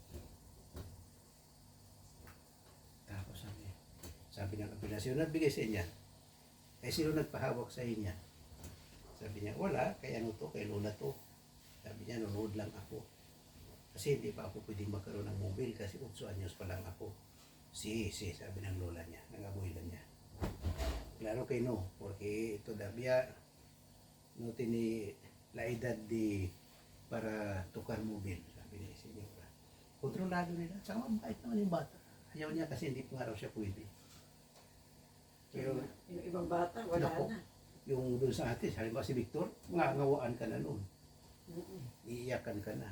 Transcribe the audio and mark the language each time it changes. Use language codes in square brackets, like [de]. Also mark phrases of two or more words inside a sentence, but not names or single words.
[tl] Tapos sabi ng kapila, sino nagbigay sa inyo? Eh sino nagpahawak sa inyo? Sabi niya, wala, kay ano to, kay Lola to. Sabi niya, nanonood lang ako. Kasi hindi pa ako pwedeng magkaroon ng mobile kasi 8 anyos pa lang ako. Si, sabi ng Lola niya, ng abuela niya. [es] Claro que no, porque todavía no tiene la edad de para tocar mobile, [tl] sabi ni senyora. Kontrolado nila, saka mabait naman yung bata. Ayaw niya kasi hindi pa nga raw siya pwede. Pero Yung ibang bata, wala Nako. na. yung doon sa atin, halimbawa si Victor, ngangawaan ka na noon. Iiyakan ka na.